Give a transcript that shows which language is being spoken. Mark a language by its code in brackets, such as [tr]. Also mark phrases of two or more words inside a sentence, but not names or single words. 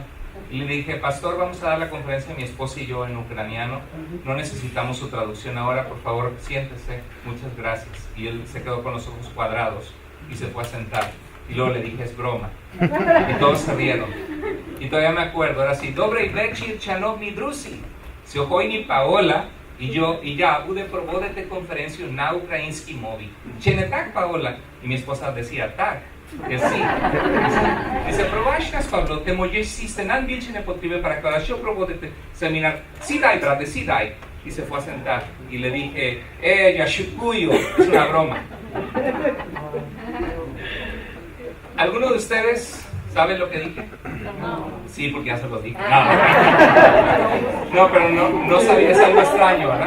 [es] Y le dije, pastor, vamos a dar la conferencia mi esposo y yo en ucraniano, no necesitamos su traducción ahora, por favor siéntese, muchas gracias. Y él se quedó con los ojos cuadrados y se fue a sentar. Y luego le dije, es broma. Y todos se rieron. Y todavía me acuerdo, era así, [uk] Добрий вечір, шановні друзі. Сьогодні Paola y я буду проводити конференцію на українській мові. Чи не так, [es] Paola? Y mi esposa decía, так. Que sí. Dice, [uk] пробач нас, Павло, ти моєш сісти, нам більше не потрібно перекладати, що проводити семінар. Сідай, брате, сідай. [es] Y se fue a sentar. Y le dije, [uk] я шуткую, [es] es una broma. ¿Alguno de ustedes sabe lo que dije? No. Sí, porque ya se los dije. No, pero no sabía, es algo extraño, ¿verdad?